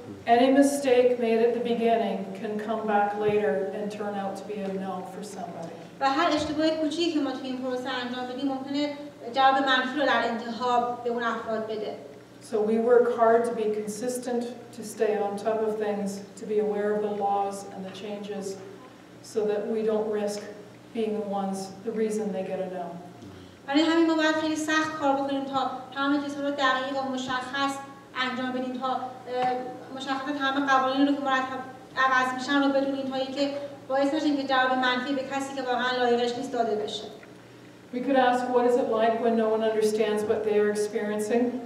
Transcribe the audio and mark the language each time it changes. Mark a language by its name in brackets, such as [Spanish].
[English] Any mistake made at the beginning can come back later and turn out to be a no for somebody. [Persian] و هر اشتباه کوچیکی که ما توی این پروسه انجام بدیم ممکنه جواب منفی رو در انتها به اون افراد بده. [English] So we work hard to be consistent, to stay on top of things, to be aware of the laws and the changes, so that we don't risk being the reason they get a no. [Persian] برای همین ما باید خیلی سخت کار بکنیم تا تمام چیزها رو دقیق و مشخص انجام بدیم، تا مشخصا تمام قوانین رو که مرتب عوض میشن رو بدونیم تا اینکه باعث نشه که جواب منفی به کسی که واقعا لایقش نیست داده بشه. [English] We could ask, what is it like when no one understands what they are experiencing?